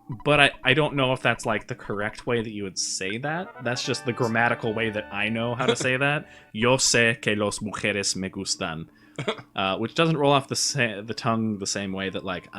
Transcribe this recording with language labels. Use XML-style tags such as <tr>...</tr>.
<en>But I don't know if that's, like, the correct way that you would say that. That's just the grammatical way that I know how to say that.</en> <es>Yo sé que los mujeres me gustan.</es> <en>Which doesn't roll off the tongue the same way that, like...</en>